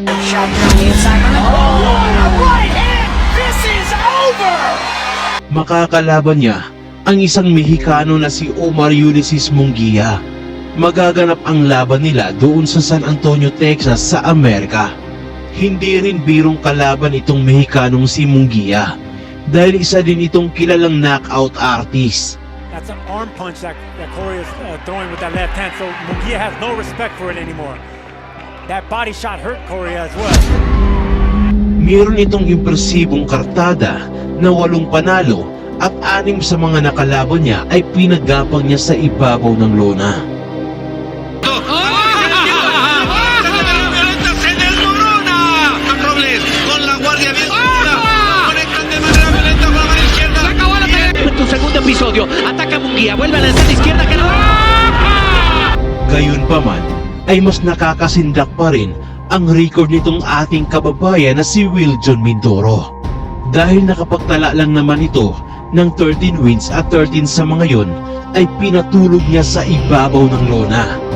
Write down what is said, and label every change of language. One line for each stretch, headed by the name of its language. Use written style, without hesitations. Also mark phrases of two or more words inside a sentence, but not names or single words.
Filipino: Makakalaban niya ang isang Mexicano na si Omar Ulises Munguia. Magaganap ang laban nila doon sa San Antonio, Texas sa Amerika. Hindi rin birong kalaban itong Mexicanong si Munguia dahil isa din itong kilalang knockout artist.
English: That's an arm punch that Corey is throwing with that left hand, so Mungia has no respect for it anymore. That body shot hurt Corey as well.
Filipino: Meron itong impresibong kartada na 8 panalo at 6 sa mga nakalaban niya ay pinagapang niya sa ibabaw ng lona.
Spanish: Segundo episodio, ataca Mungia, vuelve a lanzar de izquierda que no.
Filipino: Gayunpaman ay mas nakakasindak pa rin ang record nitong ating kababayan na si Weljon Mindoro. Dahil nakapagtala lang naman ito ng 13 wins at 13 sa mga yon ay pinatulog niya sa ibabaw ng lona.